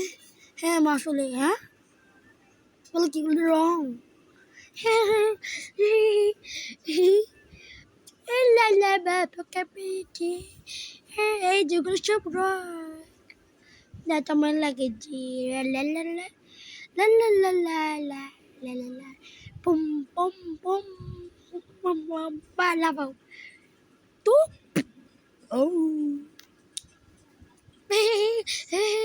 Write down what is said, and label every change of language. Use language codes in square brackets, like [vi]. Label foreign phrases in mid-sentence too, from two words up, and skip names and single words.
[bn] হ্যাঁ মা আসলে হ্যাঁ বলো কীগুলো রং। হ্যাঁ হ্যাঁ এই যেগুলো সব রং না তোমার লাগেছি। লা লা লা লা লা লা লা লা লা লা লা পুম পুম পুম পুম পুম পালাবাও তো ও